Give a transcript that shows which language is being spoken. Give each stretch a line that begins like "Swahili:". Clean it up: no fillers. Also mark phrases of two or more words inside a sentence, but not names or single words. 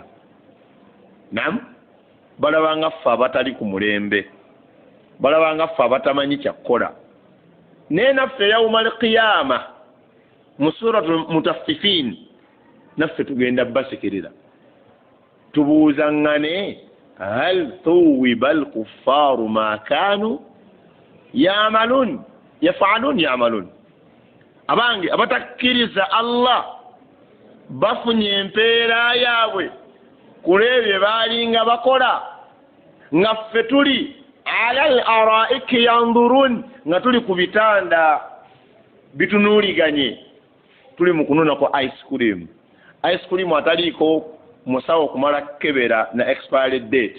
Ganda: Naam, balabanga ffe abatali ku mulembe, balabanga ffe abatamanyi kyakkola. Naye naffe
Arabic: يوم القيامة
Ganda: mu suratul mutaffifin naffe tugenda basekerera tubuuzangane
Arabic: هل ثوب الكفار ما كانوا يعملون يفعلون.
Ganda: Abange abatakkiriza Allah bafunye empeera yaabwe kulebye baalinga bakola nga ffe tuli
Arabic: على الأرائك ينظرون
Ganda: nga tuli ku bitanda bitunuuliganye tuli mu kununa ko
English: ice cream
Ganda: ataliiko musawo kumala kebera na
English: expiry date.